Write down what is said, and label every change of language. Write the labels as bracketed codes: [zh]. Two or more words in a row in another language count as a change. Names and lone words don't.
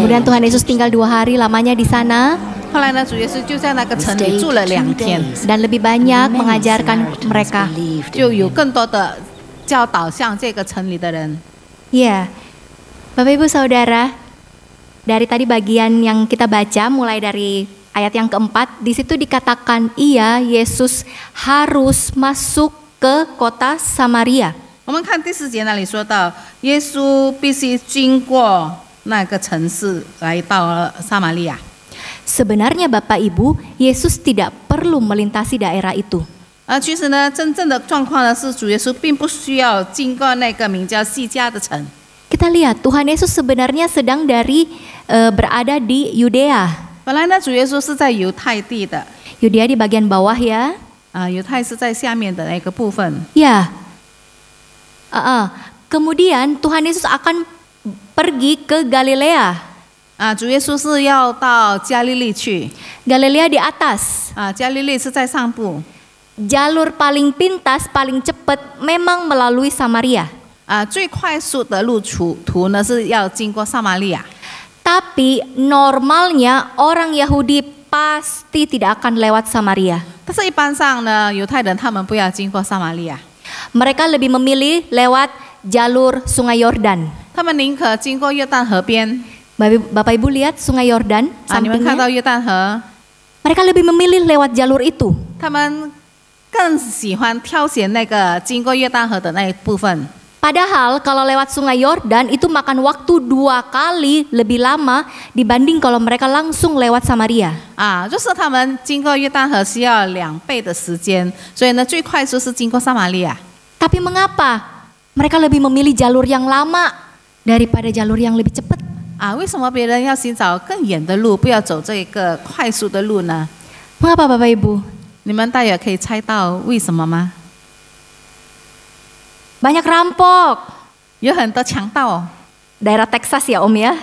[id] kemudian Tuhan Yesus tinggal 2 hari lamanya di sana [zh] 后来呢，主耶稣就在那个城里住了2天， [id] dan lebih banyak mengajarkan mereka. [zh] 就有更多的教导向这个城里的人。 [id] Ya, Bapak Ibu Saudara, dari tadi bagian yang kita baca mulai dari ayat yang keempat, di situ dikatakan iya Yesus harus masuk ke kota Samaria. [zh] 我们看第4节那里说到，耶稣必须经过那个城市，来到了撒玛利亚。 [id] Sebenarnya Bapak Ibu, Yesus tidak perlu melintasi daerah itu. [zh] 其实呢，真正的状况呢是，主耶稣并不需要经过那个名叫西迦的城。 [id] Kita lihat Tuhan Yesus sebenarnya sedang berada di Yudea. [zh] 本来呢，主耶稣是在犹太地的， [id] Yudea di bagian bawah ya. [zh] 犹太是在下面的那个部分。 [id] Ya. Kemudian Tuhan Yesus akan pergi ke Galilea. [zh] 主耶稣是要到加利利去。 [id] Galilea di atas. [zh] 加利利是在上部。 [id] Jalur paling pintas, paling cepat memang melalui Samaria. [zh] 最快速的路途呢是要经过撒玛利亚。 [id] Tapi normalnya orang Yahudi pasti tidak akan lewat Samaria. [zh] 但是一般上呢，犹太人他们不要经过撒玛利亚， [id] Mereka lebih memilih lewat jalur Sungai Yordan. [zh] 他们宁可经过约旦河边。 [id] Bapak Ibu lihat Sungai Yordan [zh] 你们看到 [id] sampingnya. [zh] 约旦河， [id] Mereka lebih memilih lewat jalur itu. [zh] 他们更喜欢挑选那个经过约旦河的那一部分。 [id] Padahal kalau lewat Sungai Yordan itu makan waktu 2 kali lebih lama dibanding kalau mereka langsung lewat Samaria. [zh] 就是他们经过约旦河需要2倍的时间，所以呢，最快就是经过撒玛利亚。 [id] Tapi mengapa mereka lebih memilih jalur yang lama daripada jalur yang lebih cepat? [zh] 为什么别人要寻找更远的路，不要走这个快速的路呢？ [id] Mengapa Bapak Ibu? [zh] 你们大约可以猜到为什么吗？ [id] Banyak rampok. [zh] 有很多强盗。 [id] Daerah Texas ya Om ya.